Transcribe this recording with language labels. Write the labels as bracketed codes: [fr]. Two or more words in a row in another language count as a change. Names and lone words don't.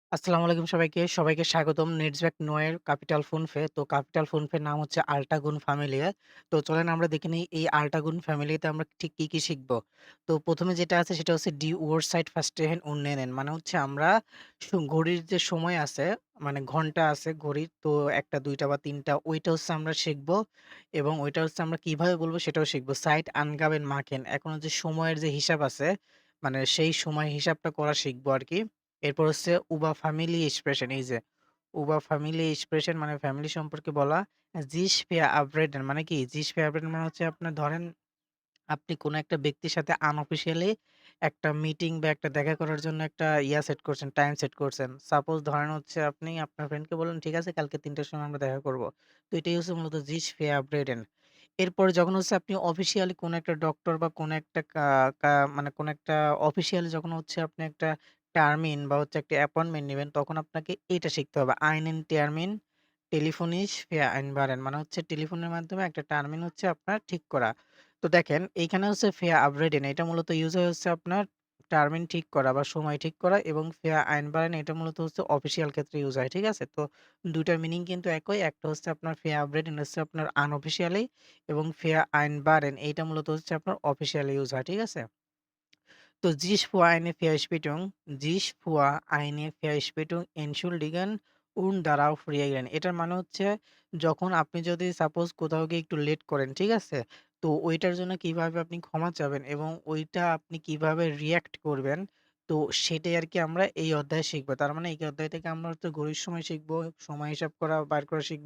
[bn] আসসালামু আলাইকুম সবাইকে। সবাইকে স্বাগতম নেটসব্যাক নোয়ের ক্যাপিটাল ফোনফে। তো ক্যাপিটাল ফোনফের নাম হচ্ছে আল্টাগুন ফ্যামিলিয়া। তো চলেন আমরা দেখে নেই এই আল্টাগুন ফ্যামিলিতে আমরা ঠিক কি শিখব। তো ১ম এ যেটা আছে সেটা হচ্ছে [de] Die Uhrzeit verstehen und nennen [bn] মানে হচ্ছে আমরা ঘড়ির যে সময় আছে মানে ঘন্টা আছে ঘড়ির তো ১ টা ২ টা বা ৩ টা ওইটা হচ্ছে আমরা শিখব এবং ওইটা হচ্ছে আমরা কিভাবে বলব সেটাও শিখব। [de] Zeit angaben machen [bn] এখন হচ্ছে সময়ের যে হিসাব আছে মানে সেই সময় হিসাবটা করা শিখব আরকি। এরপর হচ্ছে উবা [en] family expression [bn] এই যে উবা [en] family expression [bn] মানে ফ্যামিলি সম্পর্কে বলা। [de] sich verabredet [bn] মানে কি? [de] sich verabredet [bn] মানে হচ্ছে আপনার ধরেন আপনি কোনো একটা ব্যক্তির সাথে আনঅফিসিয়ালি একটা মিটিং বা একটা দেখা করার জন্য একটা সেট করছেন, টাইম সেট করছেন। সাপোজ ধরেন হচ্ছে আপনি আপনার ফ্রেন্ডকে বললেন, "ঠিক আছে কালকে ৩ টার সময় আমরা দেখা করব।" তো এটাই হচ্ছে মূলত [de] sich verabredet [bn] এরপরে যখন হচ্ছে আপনি অফিসিয়ালি কোনো একটা ডক্টর বা কোনো একটা কা কা মানে কোনো একটা অফিসিয়ালি যখন হচ্ছে আপনি একটা টার্মিন বা হচ্ছে একটা অ্যাপয়েন্টমেন্ট নিবেন, তখন আপনাকে এইটা শিখতে হবে। [de] einen Termin telefonisch vereinbaren [bn] মানে হচ্ছে টেলিফোনের মাধ্যমে একটা টার্মিন হচ্ছে আপনার ঠিক করা। তো দেখেন এইখানে হচ্ছে verabredet এটা মূলত ইউজ হয় হচ্ছে আপনার টার্মিন ঠিক করা বা সময় ঠিক করা এবং vereinbaren এটা মূলত হচ্ছে অফিসিয়াল ক্ষেত্রে ইউজ হয়। ঠিক আছে? তো ২ টার মিনিং কিন্তু একই। একটা হচ্ছে আপনার verabredet হচ্ছে আপনার আনঅফিসিয়ালি এবং vereinbaren এইটা মূলত হচ্ছে আপনার অফিসিয়ালি ইউজ হয়। ঠিক আছে? তো [de] sich vor eine Verspätung sich vor eine Verspätung entschuldigen und darauf reagieren [bn] এটার মানে হচ্ছে যখন আপনি যদি সাপোজ কোথাও গিয়ে একটু লেট করেন, ঠিক আছে? তো ওইটার জন্য কিভাবে আপনি ক্ষমা চাবেন এবং ওইটা আপনি কিভাবে রিঅ্যাক্ট করবেন, তো সেটাই আরকি আমরা এই অধ্যায়ে শিখব। তার মানে এই অধ্যায় থেকে আমরা হচ্ছে ঘড়ির সময় শিখব, সময় হিসাব করা বার করা শিখব।